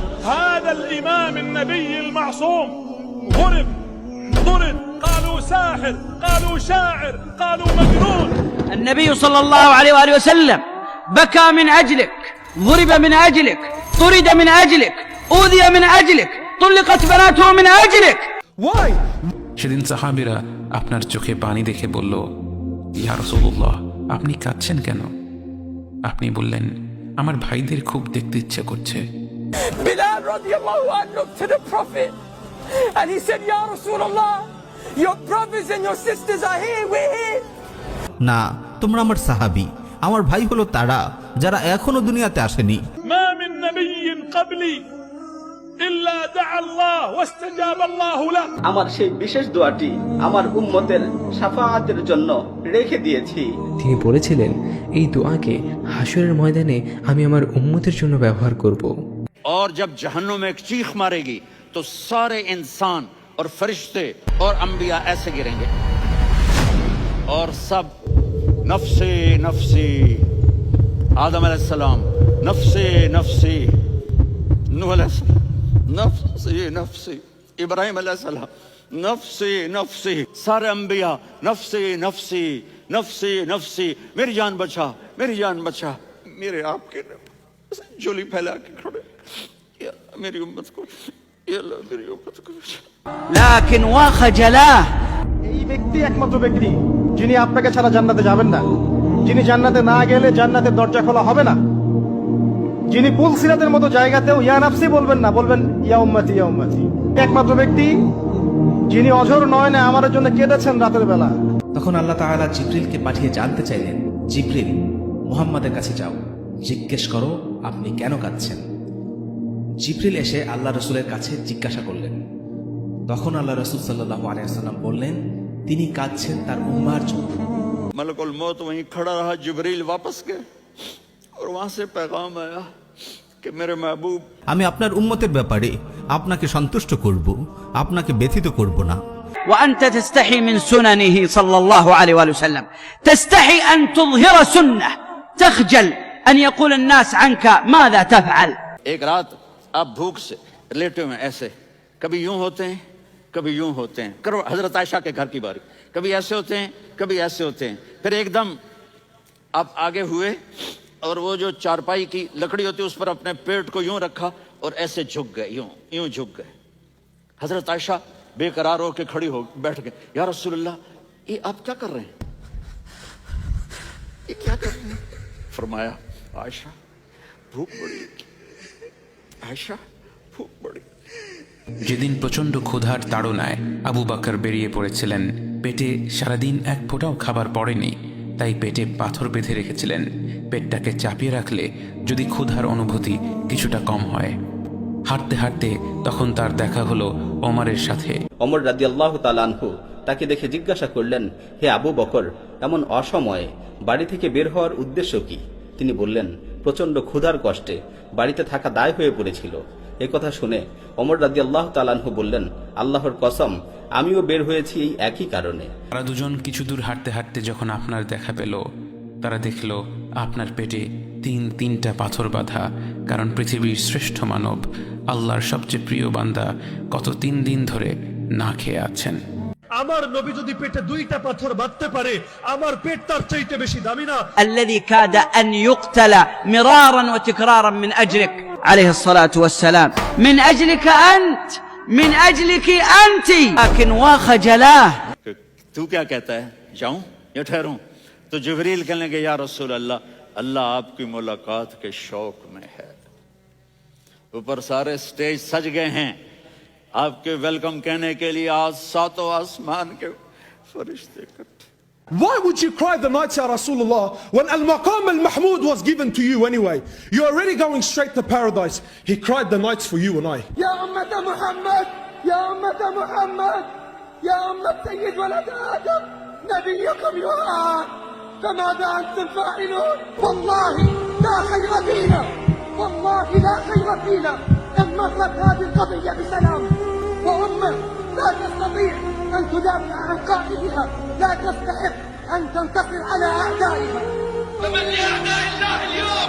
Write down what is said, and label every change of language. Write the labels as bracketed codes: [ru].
[ar] هذا الإمام النبي المعصوم ضرب قالوا ساحر قالوا شاعر قالوا مجنون. النبي صلى الله عليه وآله وسلم بكى من أجلك، ضرب من أجلك، طرد من أجلك، أوذي من أجلك، طلقت بناته من أجلك. [en] Why? [bn] সেদিন সাহাবীরা আপনার চোখে পানি দেখে বলল, ইয়া রাসূলুল্লাহ, আপনি কাঁদছেন কেন? আপনি বললেন, আমার ভাইদের খুব দেখতে ইচ্ছে করছে। [en] Bilal radiallahu anhu looked to the Prophet and he said, Ya Rasulullah, your brothers and your sisters are here, we're here. [bn] না, তোমরা আমার সাহাবী, আমার ভাই হলো তারা যারা এখনো দুনিয়াতে আসেনি। [ar] ما من نبي قبلي إلا دعا الله واستجاب الله له. [bn] আমার সেই বিশেষ দোয়াটি আমার উম্মতের শাফাআতের জন্য রেখে দিয়েছি। তিনি বলেছিলেন, এই দোয়াকে হাশরের ময়দানে আমি আমার উম্মতের জন্য ব্যবহার করব। [hi] और जब जहन्नुम में एक चीख मारेगी तो सारे इंसान और फरिश्ते और अंबिया ऐसे गिरेंगे और सब नफ्से नफ्सी, आदम अलैहिस्सलाम नफ्से नफ्सी, नूह अलैहिस्सलाम नफ्सी नफ्सी, इब्राहिम अलैहिस्सलाम नफ्सी नफ्सी, सारे अंबिया नफ्सी नफ्सी नफ्सी नफ्सी, मेरी जान बचा, मेरी जान बचा। मेरे आपके झोली फैला के खड़े, मेरी उम्मत को, या अल्लाह मेरी उम्मत को बचा। [ar] لكن وخجلاه. [bn] এই ব্যক্তি একমাত্র ব্যক্তি যিনি আপনাকে ছাড়া জান্নাতে যাবেন না, যিনি জান্নাতে না গেলে জান্নাতের দরজা খোলা হবে না, যিনি পুলসিরাতের মতো জায়গাতেও ইয়া নাফসি বলবেন না, বলবেন ইয়া উম্মতি ইয়া উম্মতি। একমাত্র ব্যক্তি যিনি অঝর নয়নে আমার জন্য কেঁদেছেন রাতের বেলা। তখন আল্লাহ তাআলা জিবরিলকে পাঠিয়ে জানতে চাইলেন, জিবরিল, মুহাম্মাদের কাছে যাও, জিজ্ঞেস করো আপনি কেন কাঁদছেন। জিবরিল এসে আল্লাহ রসুলের কাছে জিজ্ঞাসা করলেন। তখন আল্লাহ রসুল সাল্লাল্লাহু আলাইহি ওয়াসাল্লাম বললেন, তিনি কাঁদছেন তার উম্মার জন্য। [hi] मलकुल मौत वहीं खड़ा रहा, जिब्रील वापस गए और वहां से पैगाम आया कि मेरे महबूब, [bn] আমি আপনার উম্মতের ব্যাপারে আপনাকে সন্তুষ্ট করব, আপনাকে ব্যথিত করব না। [ar] وأنت تستحي من سننه صلى الله عليه وآله وسلم، تستحي أن تظهر سنة، تخجل أن يقول الناس عنك ماذا تفعل. [hi] एक रात आप भूख से लेटे हुए ऐसे, कभी यूं होते हैं कभी यूं होते हैं, करो हजरत आयशा के घर की बारी, कभी ऐसे होते हैं कभी ऐसे होते हैं, फिर एकदम आप आगे हुए और वो जो चारपाई की लकड़ी होती है उस पर अपने पेट को यूं रखा और ऐसे झुक गए, यूं यूं झुक गए। हजरत आयशा बेकरार होकर खड़ी हो बैठ गए, या रसूलुल्लाह, ये आप क्या कर रहे हैं, ये क्या कर रहे हैं? फरमाया, आयशा भूख बड़ी, आयशा भूख बड़ी। [bn] যেদিন প্রচণ্ড ক্ষুধার তাড়নায় আবু বকর বেরিয়ে পড়েছিলেন, পেটে সারাদিন এক ফোঁটাও খাবার পড়েনি, তাই পেটে পাথর বেঁধে রেখেছিলেন। পেটটাকে চাপিয়ে রাখলে যদি ক্ষুধার অনুভূতি কিছুটা কম হয়। হাঁটতে হাঁটতে তখন তার দেখা হলো ওমরের সাথে। ওমর রাদিয়াল্লাহু তাআলা আনহু তাকে দেখে জিজ্ঞাসা করলেন, হে আবু বকর, এমন অসময়ে বাড়ি থেকে বের হওয়ার উদ্দেশ্য কি? তিনি বললেন, প্রচণ্ড ক্ষুধার কষ্টে বাড়িতে থাকা দায় হয়ে পড়েছিল। এ কথা শুনে ওমর রাদিয়াল্লাহু তাআলা আনহু বললেন, আল্লাহর কসম, আমিও বের হয়েছি এই একই কারণে। তারা দুজন কিছু দূর হাঁটতে হাঁটতে যখন আপনার দেখা পেল, তারা দেখল আপনার পেটে তিনটা পাথর বাঁধা, কারণ পৃথিবীর শ্রেষ্ঠ মানব, আল্লাহর সবচেয়ে প্রিয় বান্দা গত 3 দিন ধরে না খেয়ে আছেন। আমার নবী যদি পেটে 2টা পাথর বাঁধতে পারে, আমার পেট তার চাইতে বেশি দামি না। [ar] الذي كاد أن يقتل مرارا وتكرارا من أجلك عليه الصلاة والسلام، من أجلك أنت، من أجلك أنت، لكن وخجلاه. [hi] तू क्या कहता है, जाऊं या ठहरूं? तो जिब्रील कहने लगे, या रसूल अल्लाह, अल्लाह आपकी मुलाकात के शौक में है। ऊपर सारे स्टेज सज गए हैं आपके वेलकम कहने के लिए, आज 7 आसमान के फरिश्ते इकट्ठे। [en] Why would you cry the nights, Ya Rasulullah, when Al-Maqam Al-Mahmud was given to you anyway? You're already going straight to paradise. He cried the nights for you and I. [ar] يا أمة محمد، يا أمة محمد، يا أمة سيد ولد آدم، نبيكم يعاد، فماذا أنتم فاعلون؟ والله لا خير فينا، والله لا خير فينا إن مرت هذه القضية بسلام، وأمة لا تستطيع أن تدافع عن قائدها، لا تستحق أن تنتصر على أعدائها. فمن لأعداء الله اليوم